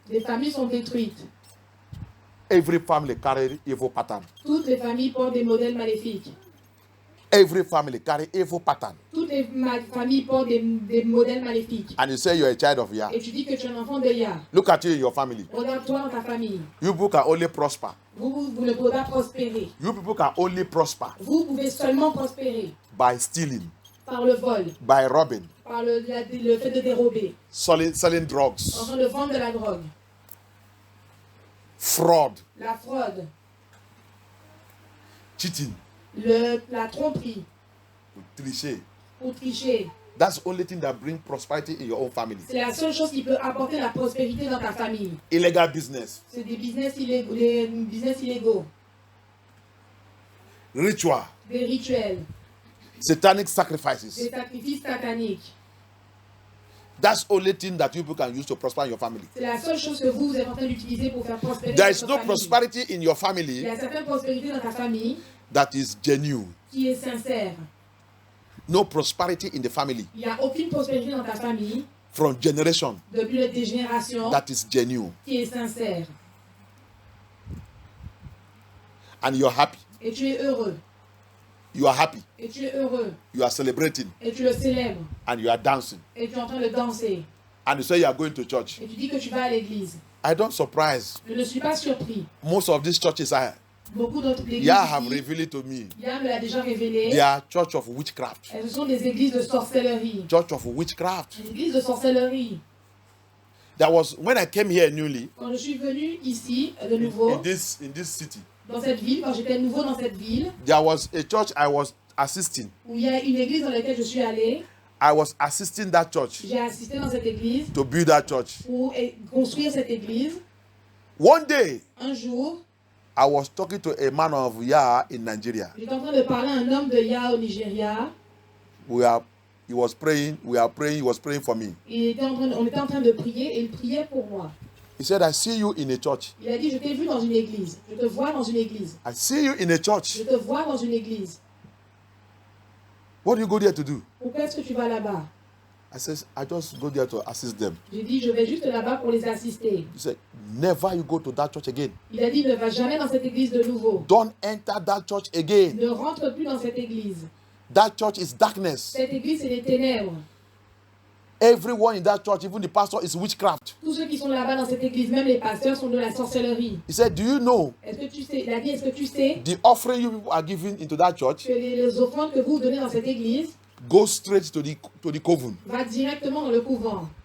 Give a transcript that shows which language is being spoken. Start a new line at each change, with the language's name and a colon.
French: Les familles sont détruites.
English: Every family carry evil pattern.
French: Toutes les familles portent des modèles maléfiques.
English: Every family carry evil pattern.
French: Toutes les familles portent des modèles maléfiques.
English: And you say you're a child of Yah.
French: Et tu dis que tu es un enfant de Yah.
English: Look at you in your family.
French: Regarde-toi dans ta famille.
English: You people can only prosper
French: Vous ne pouvez pas prospérer.
English: You people can only prosper
French: Vous pouvez seulement prospérer
English: by stealing,
French: par le vol,
English: by robbing,
French: par le fait de dérober,
English: selling drugs,
French: en train de vendre de la drogue,
English: fraud,
French: la fraude,
English: cheating,
French: la tromperie, tricher. ou tricher.
English: That's the only thing that brings prosperity in your own family.
French: C'est la seule chose qui peut apporter la prospérité dans ta famille.
English: Illegal business,
French: C'est des business illégaux,
English: ritual,
French: des rituels,
English: satanic
French: des
English: sacrifices.
French: sacrifices sataniques.
English: That's the only thing that you people can use to prosper in your family.
French: C'est la seule chose que vous êtes en train d'utiliser pour faire prospérer
English: There is
French: votre
English: no
French: famille.
English: prosperity in your
French: Il
English: family
French: y a certaines prospérités dans ta famille
English: that is genuine.
French: qui est sincère.
English: No prosperity in the family
French: Il n'y a aucune prospérité dans ta famille
English: from generation
French: depuis des générations
English: that is genuine.
French: qui est sincère.
English: And you're happy.
French: Et tu es heureux.
English: You are happy.
French: Et tu es heureux.
English: You are celebrating.
French: Et tu le célèbres.
English: And you are dancing.
French: Et tu es en train de danser.
English: And you say you are going to church.
French: Et tu dis que tu vas à l'église.
English: I don't surprise.
French: Je ne suis pas surpris.
English: Most of these churches
French: Beaucoup d'autres églises
English: Yah have
French: ici,
English: revealed it to me.
French: Yah me l'a déjà révélé.
English: They are church of witchcraft.
French: Elles sont des églises de sorcellerie.
English: Church of witchcraft.
French: Des églises de sorcellerie.
English: That was when I came here newly
French: Quand je suis venu ici, de nouveau,
English: in this city.
French: dans cette ville, quand j'étais nouveau dans cette ville,
English: There was a church I was assisting.
French: où il y a une église dans laquelle je suis allé,
English: I was assisting that church
French: j'ai assisté dans cette église
English: to build that church.
French: pour construire cette église.
English: One day,
French: Un jour,
English: I was talking to a man of Yah in Nigeria.
French: j'étais en train de parler à un homme de Yah au Nigeria.
English: He was praying. We are praying. He was praying for me.
French: On était en train de prier et il priait pour moi.
English: He said, "I see you in a church.
French: Il a dit, je t'ai vu dans une église. Je te vois dans une église.
English: I see you in a
French: Je
English: church.
French: te vois dans une église.
English: What do you go there to do?"
French: Pourquoi est-ce que tu vas là-bas?
English: I said, "I just go there to assist them."
French: J'ai dit, je vais juste là-bas pour les assister.
English: He said, "Never you go to that church again.
French: Il a dit, ne va jamais dans cette église de nouveau.
English: Don't enter that church again.
French: Ne rentre plus dans cette église.
English: That church is darkness.
French: Cette église, c'est des ténèbres.
English: Everyone in that church, even the pastor, is witchcraft."
French: Tous ceux qui sont là-bas dans cette église, même les pasteurs, sont de la sorcellerie.
English: He said, "Do you know
French: Est-ce que tu sais, il a dit, est-ce que tu sais
English: the offering you people are giving into that church
French: que les offrandes que vous donnez dans cette église
English: go straight to the coven?
French: va directement dans le couvent?